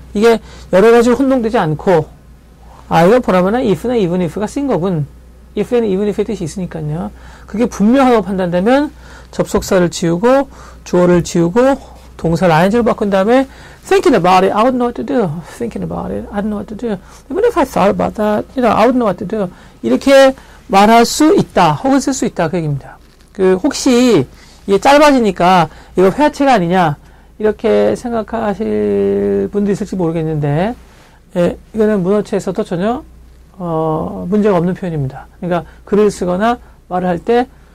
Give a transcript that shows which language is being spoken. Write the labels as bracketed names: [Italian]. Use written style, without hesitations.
[Korean] 이게 여러 가지로 혼동되지 않고 이거 보라보나 if나 even if가 쓰인 거군. if에는 even if의 뜻이 있으니까요. 그게 분명하다고 판단되면 접속사를 지우고 주어를 지우고 동사를 ing로 바꾼 다음에 [English] thinking about it, I would know what to do. Thinking about it, I don't know what to do. Even if I thought about that, I would know what to do. [Korean] 이렇게 말할 수 있다. 혹은 쓸 수 있다. 그 얘기입니다. 혹시 이게 짧아지니까 이거 회화체가 아니냐 이렇게 생각하실 분도 있을지 모르겠는데 이거는 문어체에서도 전혀 문제가 없는 표현입니다. 그러니까 글을 쓰거나 말을 할 때